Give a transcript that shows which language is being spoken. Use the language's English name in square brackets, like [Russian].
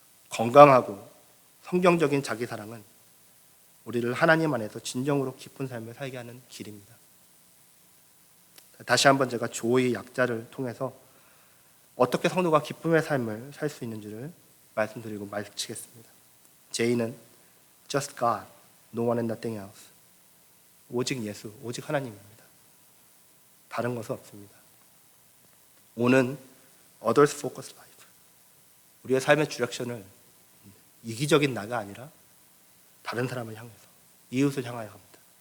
[Korean] 건강하고 성경적인 자기 사랑은 우리를 하나님 안에서 진정으로 깊은 삶을 살게 하는 길입니다. 다시 한번 제가 조의 약자를 통해서 어떻게 성도가 기쁨의 삶을 살 수 있는지를 말씀드리고 마치겠습니다. [English] J는 just God, no one and nothing else. [Korean] 오직 예수, 오직 하나님입니다. 다른 것은 없습니다. O는 [English] others focused life. [Korean] 우리의 삶의 디렉션을 이기적인 나가 아니라 다른 사람을 향해서, 이웃을 향하여 합니다.